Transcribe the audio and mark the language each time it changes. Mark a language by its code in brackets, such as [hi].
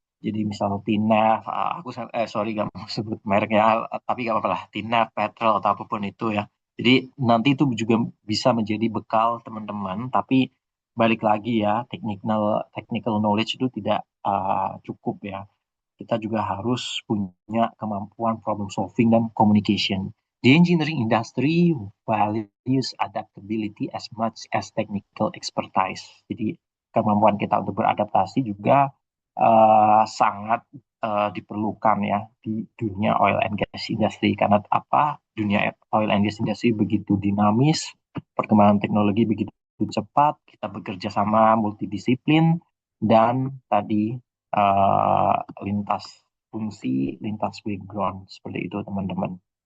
[id] Jadi misal TINAV, sorry gak mau sebut mereknya, tapi gak apa-apa lah, TINAV, Petrol atau apapun itu ya. Jadi nanti itu juga bisa menjadi bekal teman-teman, tapi balik lagi ya, technical knowledge itu tidak cukup ya. Kita juga harus punya kemampuan problem solving dan communication. [en] The engineering industry values adaptability as much as technical expertise. [id] Jadi kemampuan kita untuk beradaptasi juga sangat diperlukan ya di dunia oil and gas industry. Karena apa? Dunia oil and gas industry begitu dinamis, perkembangan teknologi begitu cepat, kita bekerja sama multidisiplin, dan tadi lintas fungsi, lintas background, seperti itu teman-teman.